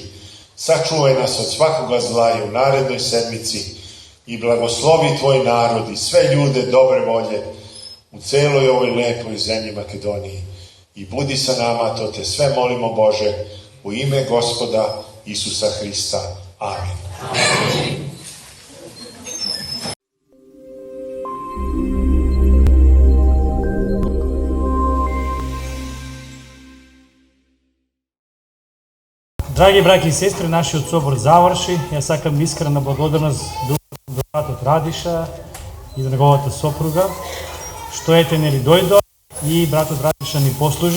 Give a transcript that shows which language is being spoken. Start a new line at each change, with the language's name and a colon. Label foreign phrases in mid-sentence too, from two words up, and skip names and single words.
Serbian: Sačuvaj nas od svakoga zla i u narednoj sedmici i blagoslovi Tvoj narod i sve ljude dobre volje u celoj ovoj lepoj zemlji Makedoniji. I budi sa nama, to Te sve molimo, Bože, u ime Gospoda Isusa Hrista. Amin.
Macedonian: Драги браќи и сестри, нашиот собор заврши. Ја сакам искрена благодарност до братот Радиша и до неговата сопруга, што ете нели дојдо и братот Радиша ни послужи.